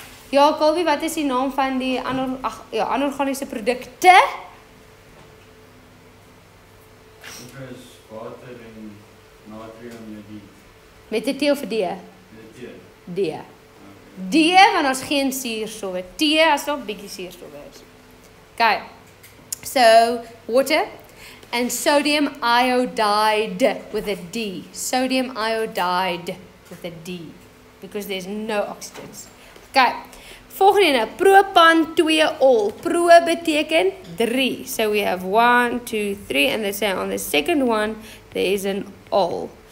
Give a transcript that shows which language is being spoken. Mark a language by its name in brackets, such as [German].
[Afrikaans] Ja, Colby, wat is die naam van die anorganiese produkte? Dit is water en natrium met die. Met 'n T of 'n D? D. D, want ons geen suurstof het. T as daar 'n bietjie suurstof is. Okay. [English] So, water and sodium iodide with a D. Sodium iodide with a D. because there's no oxygens. Okay. [Afrikaans] Volgende ene, propan 2 ol. Pro beteken 3. [English] So we have 1, 2, 3, and they say on the second one there is an ol.